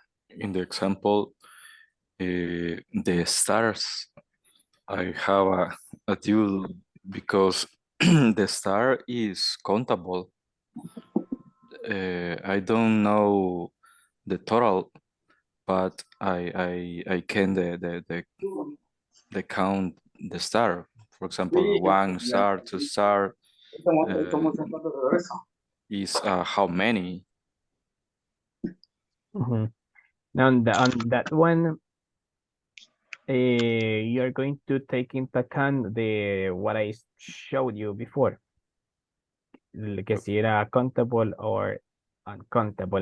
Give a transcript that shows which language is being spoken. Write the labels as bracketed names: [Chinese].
[English] in the example, the stars, I have a duel because the star is countable. I don't know the total, but I can the count the star. For example, [Spanish] Sí, [English] one star, two star [Spanish] estamos hablando de eso. [English] is how many? Now on that one, you're going to take into account the what I showed you before, [Spanish] que si era [English] countable or uncountable.